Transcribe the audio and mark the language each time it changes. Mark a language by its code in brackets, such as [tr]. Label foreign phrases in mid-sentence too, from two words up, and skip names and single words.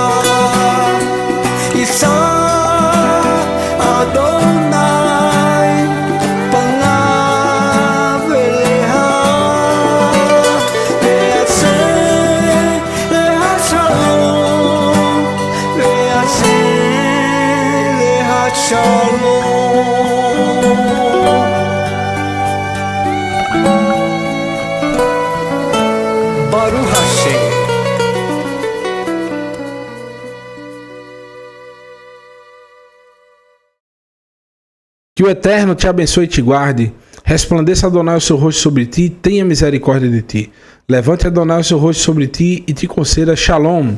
[he] ישא אדוני פניו אליך וישם לך שלום וישם לך שלום, ve'yaseh lecha shalom. ברוך השם. [pt] Que o Eterno te abençoe e te guarde. Resplandeça Adonai o seu rosto sobre ti e tenha misericórdia de ti. Levante Adonai o seu rosto sobre ti e te conceda Shalom.